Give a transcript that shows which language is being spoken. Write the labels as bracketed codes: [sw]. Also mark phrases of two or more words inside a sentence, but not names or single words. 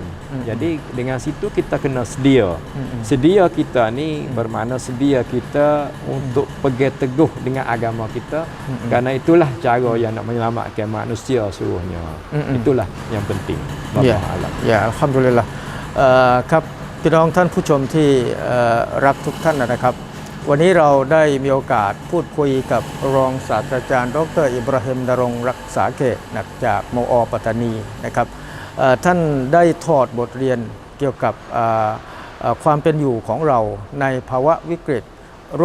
[ms] Jadi dengan situ kita kena sedia. Sedia kita ni bermakna sedia kita untuk pegang teguh dengan agama kita, kerana itulah cara yang nak menyelamatkan manusia seluruhnya. Itulah yang penting. Ya, alhamdulillah. [th] ครับพี่น้องท่านผู้ชมที่รักทุกท่านนะครับ วันนี้เราได้มีโอกาสพูดคุยกับรองศาสตราจารย์ดร. อิบราฮิม นรงค์รักษาเขตจากมอ.ปัตตานีนะครับท่านได้ถอดบทเรียนเกี่ยวกับความเป็นอยู่ของเราในภาวะวิกฤตโร